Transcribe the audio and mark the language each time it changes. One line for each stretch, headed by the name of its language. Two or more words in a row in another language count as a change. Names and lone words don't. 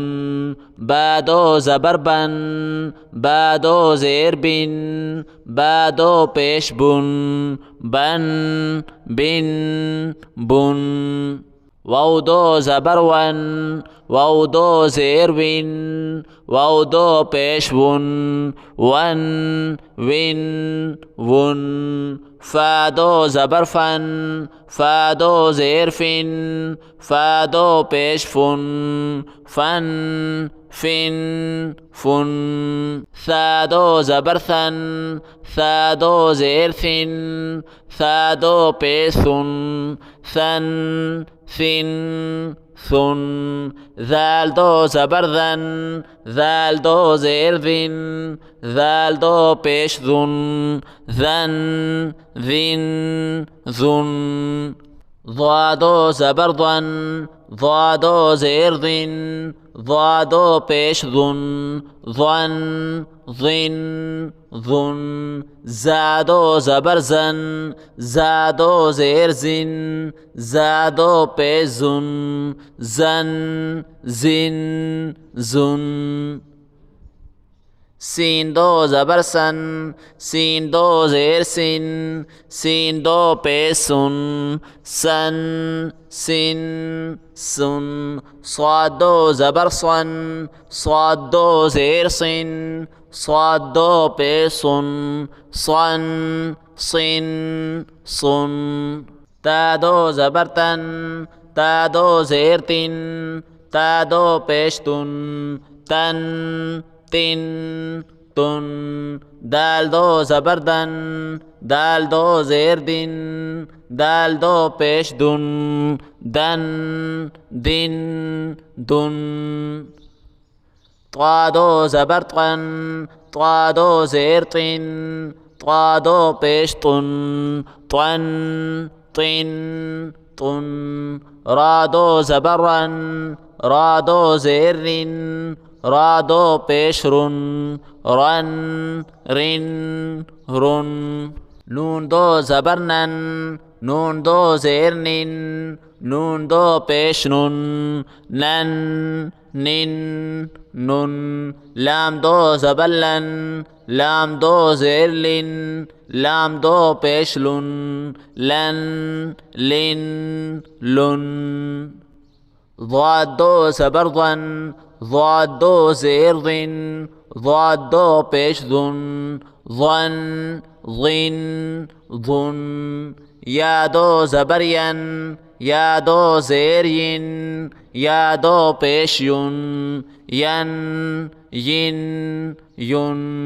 Urdu: با 2 زبر بن، با 2 زیر بن، با 2 پیش بن، بن بن بن. واؤ 2 زبر ون، واؤ 2 زیر ون، واؤ 2 پیش ون، ون ون ون. فا 2 زبر فن، فا 2 زیر فن، فا 2 پیش فن، فن فن فن. ثا 2 زبر ثن، ثا 2 زیر ثن، ثا 2 پیش ثن، ثن ثن ثن. ذال 2 زبر ذن، ذال 2 زیر ذن، ذال 2 پیش ذن، ذن ذن ذن. ظا 2 زبر ظن, ضادو زیر ذن ضادو پیش ذن ظن ظن ظن زادو زبر زن زادو زیر زن زادو پیش زن زن زن زن سین دو زبر سن سین دو زیر سن سین دو پیش سن سن سن سن صاد دو زبر صن صاد دو زیر سن صاد دو پیش سن صن صن صن تا دو زبر تن تا دو زیر تن تا دو پیش تن تن تن تن دال دو زبر دن دال دو زیر دن دال دو پیش دن دن دن دن طا دو زبر طن طا دو زیر طن طا دو پیش طن طن طن طن را دو زبر رن را دو زیر رن را دو پیش رن رن رن رن نون دو زبر نن نون دو زیر نن نون دو پیش نن نن نن نن لام دو زبر لن لام دو زیر لن لام دو پیش لن لن لن لن ضاد دو زبر ظن ضاد دو زیر ظن ضاد دو پیش ظن ظن ظن ظن یا دو زبر ین یا دو زیر ین یا دو پیش ین ین ین ین